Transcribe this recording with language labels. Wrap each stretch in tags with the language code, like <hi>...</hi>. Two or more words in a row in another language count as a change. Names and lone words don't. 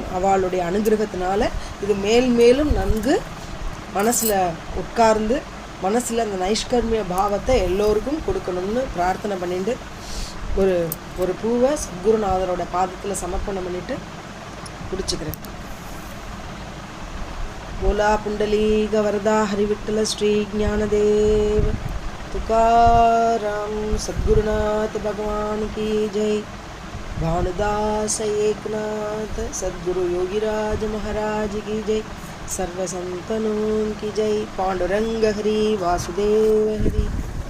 <ta>அவளுடைய அனுகிரகத்தினால இது மேலும் நன்கு மனசில் உட்கார்ந்து மனசில் அந்த நைஷ்கர்மிய பாவத்தை எல்லோருக்கும் கொடுக்கணும்னு பிரார்த்தனை பண்ணிட்டு ஒரு பூவை சத்குருநாதரோட பாதத்தில் சமர்ப்பணம் பண்ணிட்டு குடிச்சுக்கிறேன்.</ta> <mr>बोला पुंडलीक वरदा हरिविठ्ठल ஸ்ரீ ஞானதேவ் तुकाराम सद्गुरुनाथ</mr> <hi>भगवान की जय। भानुदास एकनाथ सद्गुरु योगीराज महाराज की जय। सर्व संतनों की जय। पांडुरंग हरि वासुदेव हरि।</hi>